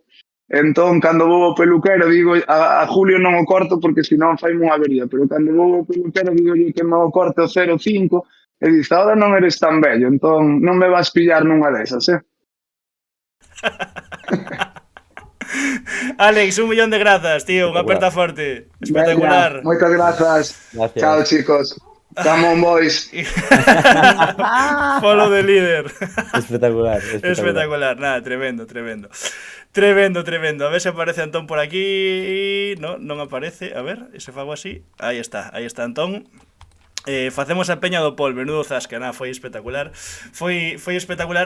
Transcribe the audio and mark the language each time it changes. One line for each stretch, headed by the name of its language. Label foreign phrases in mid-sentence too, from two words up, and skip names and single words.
Galician: Entón, cando vou ao peluquero, digo, a Julio non o corto porque senón fai unha avería, pero cando vou ao peluquero, digo que me o corte o 0,5 e
Spanish: dice, ahora
Galician: non eres tan bello, entón non me vas pillar nunha desas, Alex, 1.000.000 de grazas, tío, unha aperta forte. Espectacular. Venga, moitas grazas. Chao, chicos.
English: Come on, boys. Follow the líder.
Galician: Espectacular. Nada, tremendo. A ver se aparece Antón por aquí. No, non aparece. A ver, se fago así. Aí está Antón. Facemos a peña do Pol, menudo zasca, foi espectacular. Foi espectacular.